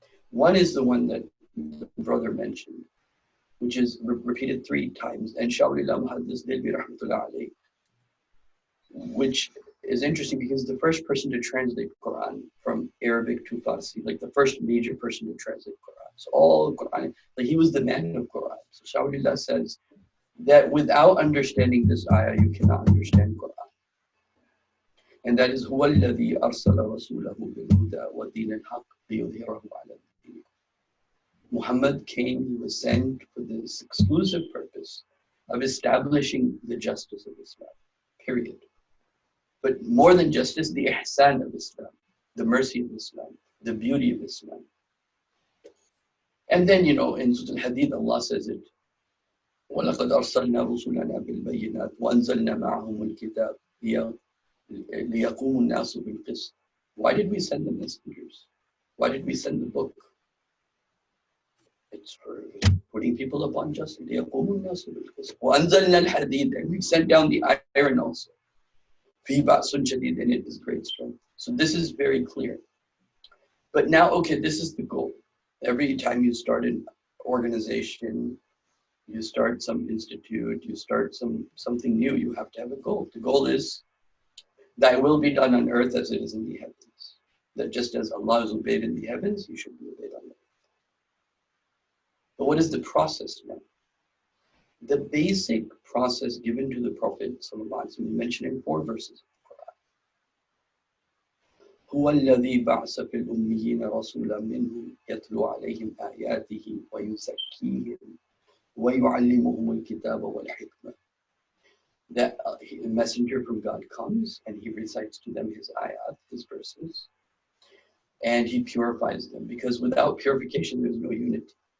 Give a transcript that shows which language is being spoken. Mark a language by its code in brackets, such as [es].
[en] One is the one that the brother mentioned, which is repeated 3 times, and Sha'ulillah Muhaddis Dilbi Rahmatullah alayh, which is interesting because the first person to translate Quran from Arabic to Farsi, like the first major person to translate Quran. So all Quran, like he was the man of Quran. So Sha'ulillah says that without understanding this ayah, you cannot understand Quran. And that is [ar] هُوَ الَّذِي أَرْسَلَ رَسُولَهُ بِالْهُدَى وَدِينِ الْحَقِّ لِيُظْهِرَهُ عَلَى الدِّينِ. [en] Muhammad came, he was sent for this exclusive purpose of establishing the justice of Islam, period. But more than justice, the ihsan of Islam, the mercy of Islam, the beauty of Islam. And then, in Surah Al-Hadid, Allah says it, [ar] وَلَقَدْ أَرْسَلْنَا رُسُلَنَا بِالْبَيِّنَاتِ وَأَنزَلْنَا مَعَهُمُ الْكِتَابَ لِيَقُومُ النَّاسُ بِالْقِسْطِ. [en] Why did we send the messengers? Why did we send the book? It's for putting people upon justice. [ar] لِيَقُومُ النَّاسُ بِالْقِسْطِ وَأَنزَلْنَا الْحَدِيدَ. [en] And we sent down the iron also. [ar] فِي بَأْسٌ شَدِيدٌ, [en] and it is great strength. So this is very clear. But now, okay, this is the goal. Every time you start organization, you start some institute, you start something new, you have to have a goal. The goal is, thy will be done on earth as it is in the heavens. That just as Allah is obeyed in the heavens, you should be obeyed on earth. But what is the process now? The basic process given to the Prophet, we mentioned in 4 verses of the Quran. [ar] هو الذي بعث في الأميين رسولا منهم يتلو عليهم آياته ويزكيهم ويعلمهم الكتاب والحكمة. [en] That a messenger from God comes and he recites to them his ayat, his verses, and he purifies them, because without purification there's no unity.